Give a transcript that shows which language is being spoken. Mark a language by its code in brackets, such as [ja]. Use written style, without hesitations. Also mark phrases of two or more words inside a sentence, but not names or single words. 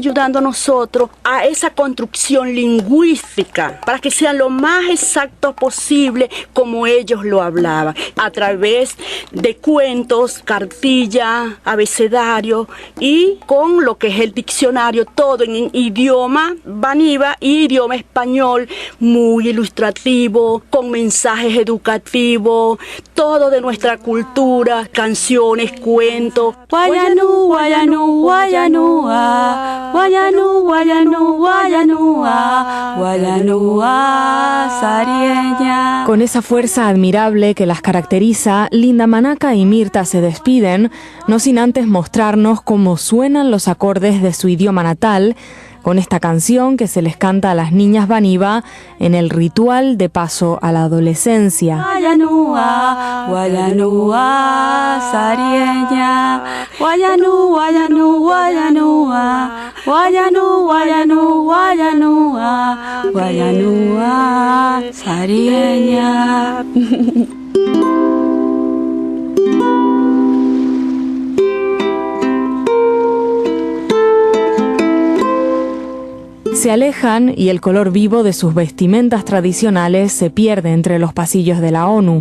[es] ayudando a nosotros a esa construcción lingüística para que sean lo más exacto posible como ellos lo hablaban, a través de cuentos, cartillas, abecedario y con lo que es el diccionario, todo en idioma baniva y idioma español, muy ilustrativo, con mensajes educativos, todo de nuestra cultura, canciones, cuentos. [bvv] Guayanú, guayanú, guayanúa, guayanú, guayanú, guayanúa, guayanúa, sarieña. [es] Con esa fuerza admirable que las caracteriza, Linda Manaca y Mirta se despiden, no sin antes mostrarnos cómo suenan los acordes de su idioma natal, con esta canción que se les canta a las niñas baniva en el ritual de paso a la adolescencia. [bvv] Guayanúa, guayanúa, sarieña, guayanú, guayanú, guayanúa, guayanú, guayanú, guayanúa, guayanúa, sarieña. [es] Se alejan y el color vivo de sus vestimentas tradicionales se pierde entre los pasillos de la ONU.